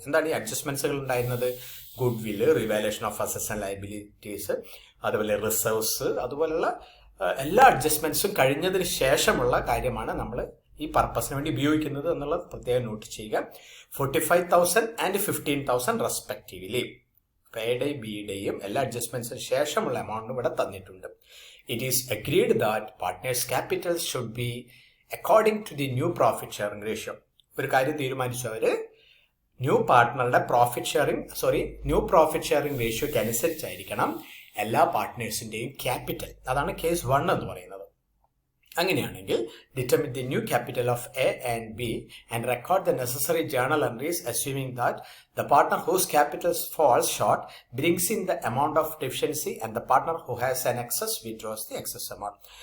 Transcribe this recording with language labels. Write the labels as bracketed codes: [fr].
[ml] എന്താണ് ഈ അഡ്ജസ്റ്റ്മെന്റ്സുകൾ ഉണ്ടായിരുന്നത്? ഗുഡ് വില്ല്, revaluation of assets and liabilities, അതുപോലെ റിസർവ്സ്, അതുപോലുള്ള എല്ലാ അഡ്ജസ്റ്റ്മെന്റ്സും കഴിഞ്ഞതിന് ശേഷമുള്ള കാര്യമാണ് നമ്മൾ ഈ പർപ്പസിന് വേണ്ടി ഉപയോഗിക്കുന്നത് എന്നുള്ളത് പ്രത്യേകം നോട്ട് ചെയ്യുക. [en] 45,000 and 15,000 respectively. [ml] എയുടെയും ബിയുടെയും എല്ലാ അഡ്ജസ്റ്റ്മെന്റ്സിന് ശേഷമുള്ള എമൗണ്ട് ഇവിടെ തന്നിട്ടുണ്ട്. [en] It is agreed that partners' capital should be according to the new profit sharing ratio. [ml] ഒരു കാര്യം തീരുമാനിച്ചു അവര്, ന്യൂ പാർട്ട്ണറുടെ ന്യൂ പ്രോഫിറ്റ് ഷെയറിംഗ് റേഷ്യോയ്ക്ക് അനുസരിച്ചായിരിക്കണം എല്ലാ പാർട്ട്നേഴ്സിന്റെയും ക്യാപിറ്റൽ. അതാണ് കേസ് 1 എന്ന് പറയുന്നത്. അങ്ങനെയാണെങ്കിൽ [en] determine the new capital of A and B and record the necessary journal entries assuming that the partner whose capital falls short brings in the amount of deficiency and the partner who has an excess withdraws the excess amount.